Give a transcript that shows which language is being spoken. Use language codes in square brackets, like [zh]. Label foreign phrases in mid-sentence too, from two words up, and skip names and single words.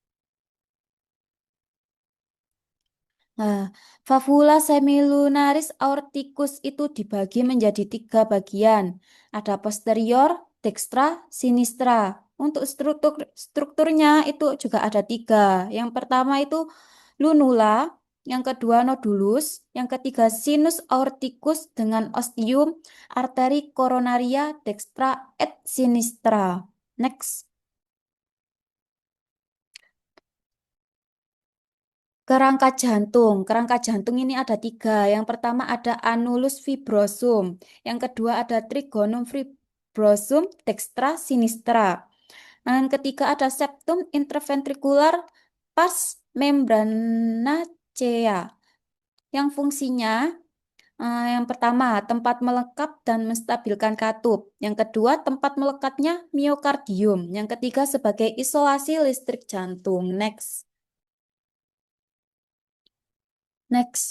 [id] Nah, valvula semilunaris aorticus itu dibagi menjadi 3 bagian. Ada posterior, dextra, sinistra. Untuk strukturnya itu juga ada 3. Yang pertama itu lunula, yang kedua nodulus, yang ketiga sinus aorticus dengan ostium, arteri coronaria, dextra et sinistra. Next. Kerangka jantung. Kerangka jantung ini ada 3. Yang pertama ada annulus fibrosum. Yang kedua ada trigonum fibrosum dextra sinistra. Dan yang ketiga ada septum interventricular pars membranacea. Yang fungsinya yang pertama tempat melekap dan menstabilkan katup. Yang kedua tempat melekatnya miokardium. Yang ketiga sebagai isolasi listrik jantung. [en] Next. Next.